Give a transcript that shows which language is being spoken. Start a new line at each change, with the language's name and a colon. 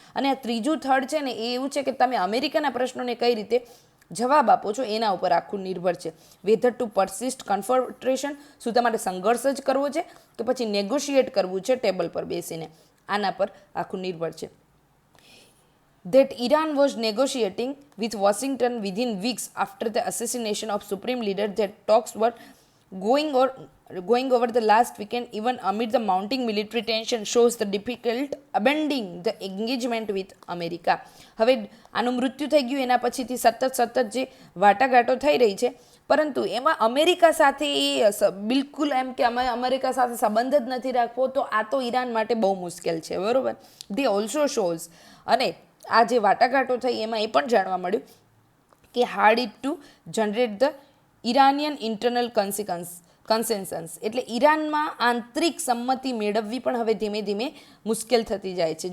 Gujarati: અને આ ત્રીજું થર્ડ છે ને એ એવું છે કે તમે અમેરિકાના પ્રશ્નોને કઈ રીતે જવાબ આપો છો એના ઉપર આખું નિર્ભર છે.
English: whether to persist confrontation,
Gujarati: શું તમારે સંઘર્ષ જ કરવો છે કે પછી નેગોશિએટ કરવું છે ટેબલ પર બેસીને, આના પર આખું નિર્ભર છે.
English: That Iran was negotiating with Washington within weeks after the assassination of supreme leader, that talks were going over the last weekend even amid the mounting military tension, shows the difficult abandoning the engagement with America.
Gujarati: હવે આનું મૃત્યુ થઈ ગયું એના પછીથી સતત જે વાટાઘાટો થઈ રહી છે, પરંતુ એમાં અમેરિકા સાથે એ બિલકુલ એમ કે અમે અમેરિકા સાથે સંબંધ જ નથી રાખવો, તો આ તો ઈરાન માટે બહુ મુશ્કેલ છે, બરાબર.
English: they also shows,
Gujarati: અને આ જે વાટાઘાટો થઈ એમાં એ પણ જાણવા મળ્યું કે
English: hard it to generate the Iranian internal consensus,
Gujarati: એટલે ઈરાનમાં આંતરિક સંમતિ મેળવવી પણ હવે ધીમે ધીમે મુશ્કેલ થતી જાય છે.